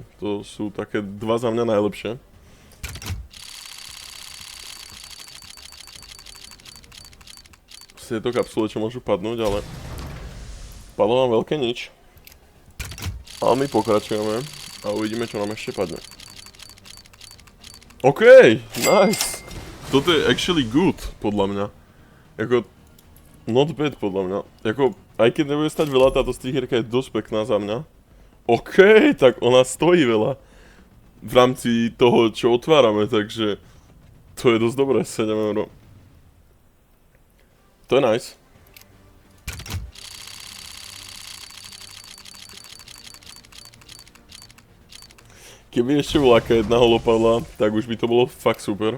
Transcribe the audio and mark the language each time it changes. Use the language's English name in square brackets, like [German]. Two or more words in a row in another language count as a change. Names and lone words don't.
[Slovak] To sú také dva za mňa najlepšie. Tieto kapsule, čo môžu padnúť, ale padlo nám veľké nič. Ale my pokračujeme a uvidíme, čo nám ešte padne. [English] OK, nice. [Slovak] Toto je [English] actually good, [Slovak] podľa mňa. Jako, [English] not bad, [Slovak] podľa mňa. Jako, aj keď nebude stať veľa, táto strihierka je dosť pekná za mňa. OK, tak ona stojí veľa. V rámci toho, čo otvárame, takže to je dosť dobré, 7 €. To je nice. Keby ešte bola aká jedna holopadla, tak už by to bolo fakt super.